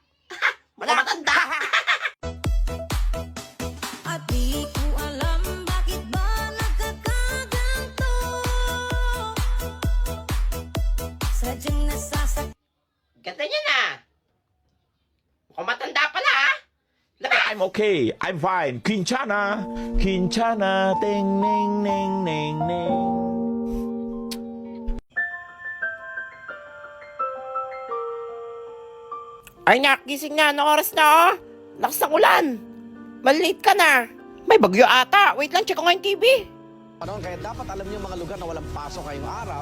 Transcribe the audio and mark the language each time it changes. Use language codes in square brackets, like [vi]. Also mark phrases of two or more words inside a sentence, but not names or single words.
[tl] Wala matanda. At di ko alam bakit ba nagkakaganto. Sadyang nasasak. Ganda niya na. Mukhang matanda pala, ha? [en] I'm okay. I'm fine. Quinchana. Quinchana. Ting, ning, ning, ning, ning. [tl] Ay, nak, gising na. Anong oras na, oh? Lakas ng ulan. Malate ka na. May bagyo ata. Wait lang, check ko nga yung TV. Kaya dapat alam niyo mga lugar na walang pasok ngayong araw.